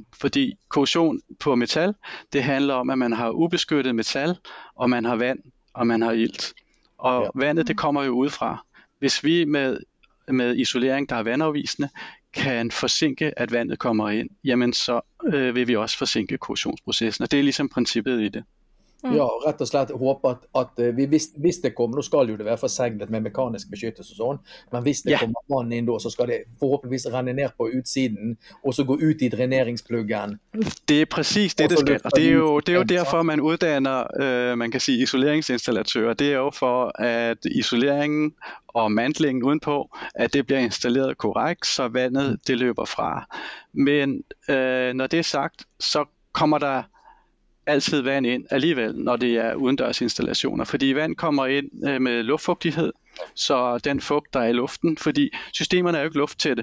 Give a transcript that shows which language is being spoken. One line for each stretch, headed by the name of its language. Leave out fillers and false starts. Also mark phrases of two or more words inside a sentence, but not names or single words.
Danish: Fordi korrosion på metal, det handler om, at man har ubeskyttet metal, og man har vand, og man har ilt. Og vandet, det kommer jo udefra. Hvis vi med isolering, der er vandafvisende, kan forsinke, at vandet kommer ind, jamen så vil vi også forsinke korrosionsprocessen. Og det er ligesom princippet i det.
Norwegian: Ja, rett og slett håpe at vi, hvis det kommer, nå skal jo det være forseglet med mekanisk beskyttelse og sånn, men hvis det kommer vann inn da, så skal det forhåpentligvis renne ned på utsiden, og så gå ut i dreneringspluggen.
Danish: Det er præcis det, det skal. Og det er jo derfor, man uddanner, man kan sige, isoleringsinstallatører. Det er jo for, at isoleringen og mantlingen udenpå, at det bliver installeret korrekt, så vandet det løber fra. Men når det er sagt, så kommer der altid vand ind alligevel, når det er udendørsinstallationer, fordi vand kommer ind med luftfugtighed, så den fugt, der er i luften, fordi systemerne er jo ikke lufttætte.